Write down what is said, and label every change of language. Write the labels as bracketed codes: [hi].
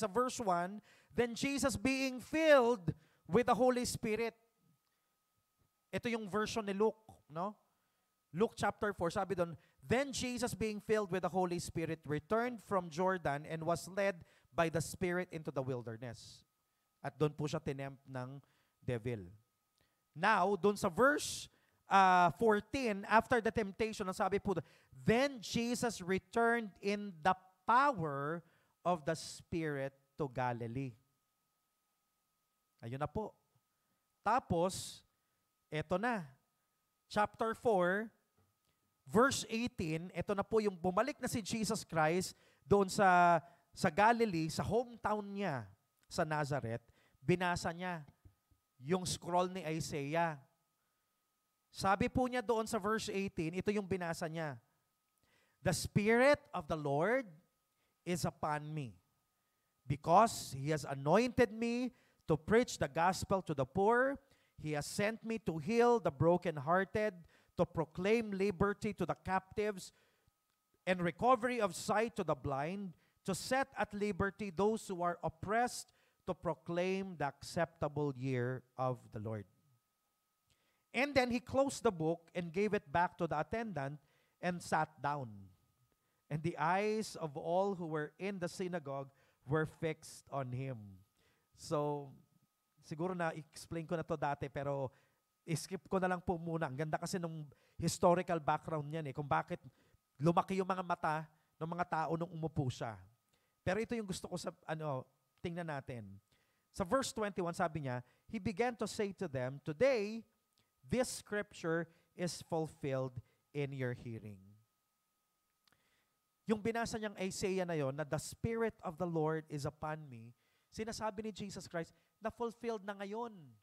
[en] Sa verse 1, then Jesus being filled with the Holy Spirit. [tl] Ito yung version ni Luke, no? [en] Luke chapter 4, [tl] sabi doon, [en] then Jesus being filled with the Holy Spirit returned from Jordan and was led by the Spirit into the wilderness. [tl] At doon po siya tinempt ng devil. [en] Now, [tl] doon sa verse 14, [en] after the temptation, [tl] ang sabi po, [en] then Jesus returned in the power of the Spirit to Galilee. [tl] Ayun na po. Tapos, eto na. Chapter 4, verse 18, eto na po yung bumalik na si Jesus Christ doon sa Galilee, sa hometown niya, sa Nazareth. Binasa niya yung scroll ni Isaiah. Sabi po niya doon sa verse 18, ito yung binasa niya. [en] The Spirit of the Lord is upon me, because He has anointed me to preach the gospel to the poor. He has sent me to heal the brokenhearted, to proclaim liberty to the captives, and recovery of sight to the blind, to set at liberty those who are oppressed, to proclaim the acceptable year of the Lord. And then he closed the book and gave it back to the attendant and sat down. And the eyes of all who were in the synagogue were fixed on him. [tl] So, siguro na-explain ko na to dati, pero skip ko na lang po muna. Ang ganda kasi ng historical background niyan kung bakit lumaki yung mga mata ng mga tao nung umupo siya. Pero ito yung gusto ko tingnan natin. Sa verse 21, sabi niya, [en] he began to say to them, today, this scripture is fulfilled in your hearing. [tl] Yung binasa niyang Isaiah na yon, na [en] the Spirit of the Lord is upon me, [tl] sinasabi ni Jesus Christ, na fulfilled na ngayon.